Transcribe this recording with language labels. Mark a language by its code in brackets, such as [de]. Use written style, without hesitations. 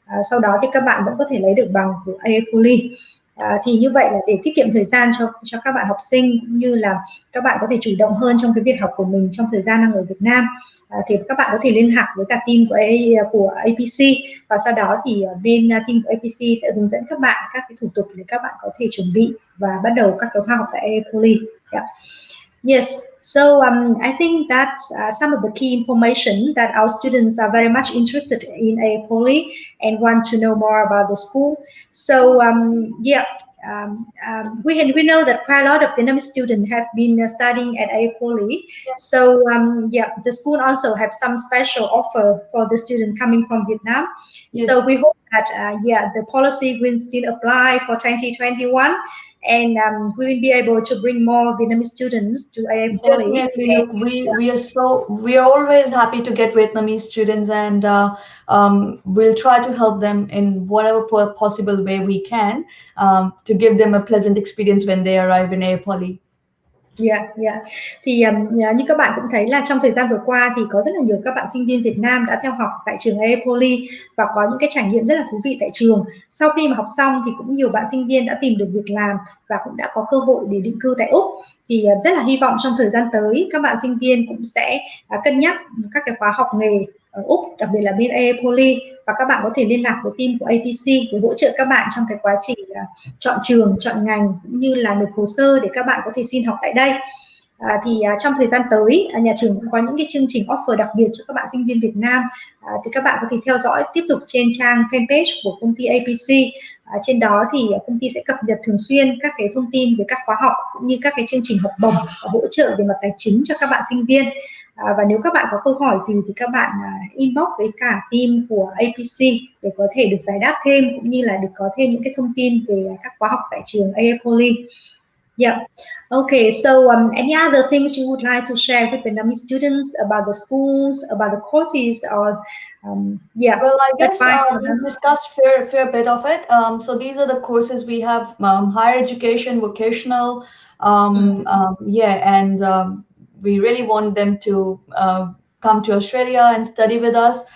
[vi] Sau đó thì các bạn vẫn có thể lấy được bằng của Apoly. Thì như vậy là để tiết kiệm thời gian cho các bạn học sinh, cũng như là các bạn có thể chủ động hơn trong cái việc học của mình trong thời gian đang ở Việt Nam, thì các bạn có thể liên lạc với cả team của APC, và sau đó thì bên team của APC sẽ hướng dẫn các bạn các cái thủ tục để các bạn có thể chuẩn bị và bắt đầu các cái khóa học tại Apoly. [en] Yeah. Yes, so I think that's some of the key information that our students are very much interested in Apoly and want to know more about the school. So yeah, we know that quite a lot of Vietnamese students have been studying at Apoly. So yeah, the school also have some special offer for the student coming from Vietnam. Yes. So we hope that yeah, the policy will still apply for 2021. And we will be able to bring more Vietnamese students to Apoly. Definitely, look, we are always happy to get Vietnamese students, and we'll try to help them in whatever possible way we can to give them a pleasant experience when they arrive in Apoly. [vi] Thì như các bạn cũng thấy là trong thời gian vừa qua thì có rất là nhiều các bạn sinh viên Việt Nam đã theo học tại trường Aapoly và có những cái trải nghiệm rất là thú vị tại trường. Sau khi mà học xong thì cũng nhiều bạn sinh viên đã tìm được việc làm và cũng đã có cơ hội để định cư tại Úc. Thì rất là hy vọng trong thời gian tới các bạn sinh viên cũng sẽ cân nhắc các cái khóa học nghề ở Úc, đặc biệt là bên Aapoly, và các bạn có thể liên lạc với team của APC để hỗ trợ các bạn trong cái quá trình chọn trường, chọn ngành cũng như là nộp hồ sơ để các bạn có thể xin học tại đây. Trong thời gian tới nhà trường cũng có những cái chương trình offer đặc biệt cho các bạn sinh viên Việt Nam, thì các bạn có thể theo dõi tiếp tục trên trang fanpage của công ty APC. Trên đó thì công ty sẽ cập nhật thường xuyên các cái thông tin về các khóa học cũng như các cái chương trình học bổng và hỗ trợ về mặt tài chính cho các bạn sinh viên. Và nếu các bạn có câu hỏi gì thì các bạn inbox với cả team của APC để có thể được giải đáp thêm cũng như là được có thêm những cái thông tin về các khóa học tại trường Aapoly. [en] Yeah. Okay. So, any other things you would like to share with Vietnamese students about the schools, about the courses, or Well, I guess advice for we them? discussed fair bit of it. So these are the courses we have: higher education, vocational, and we really want them to come to Australia and study with us.